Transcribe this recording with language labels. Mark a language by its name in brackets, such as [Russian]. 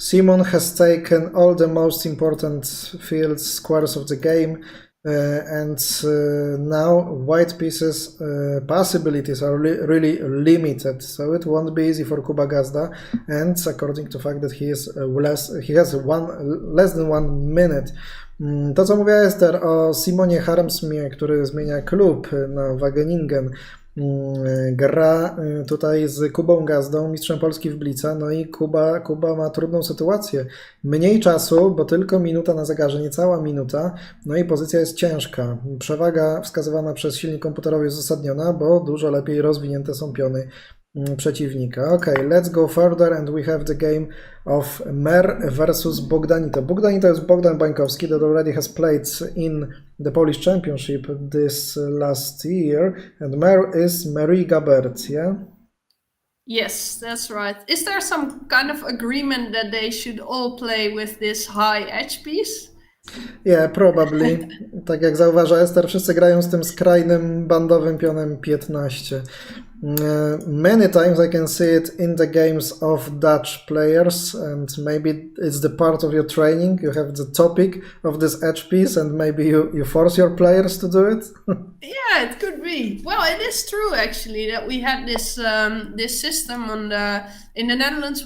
[English] Simon has taken all the most important fields, squares of the game, and now White pieces possibilities are really limited, so it won't be easy for Kuba Gazda. And according to the fact that he has less than 1 minute. [Polish] To, co mówiła Ester o Simonie Harmsmie, który zmienia klub na Wageningen, gra tutaj z Kubą Gazdą, mistrzem Polski w Blica, no i Kuba ma trudną sytuację. Mniej czasu, bo tylko minuta na zegarze, niecała minuta, no i pozycja jest ciężka. Przewaga wskazywana przez silnik komputerowy jest uzasadniona, bo dużo lepiej rozwinięte są piony przeciwnika. [English] Okay, let's go further and we have the game of Mer versus Bogdanito. Bogdanito is Bogdan Bańkowski that already has played in the Polish Championship this last year, and Mer is Marie Gabert, yeah? Yes, that's right. Is there some kind of agreement that they should all play with this high edge piece? Yeah, probably. [Polish] Tak jak zauważa Ester, wszyscy grają z tym skrajnym bandowym pionem 15. [English] Many times I can see it in the games of Dutch players, and maybe it's the part of your training. You have the topic of this edge piece, and maybe you force your players to do it. Yeah, it could be. Well, it is true actually that we had this this system in the Netherlands.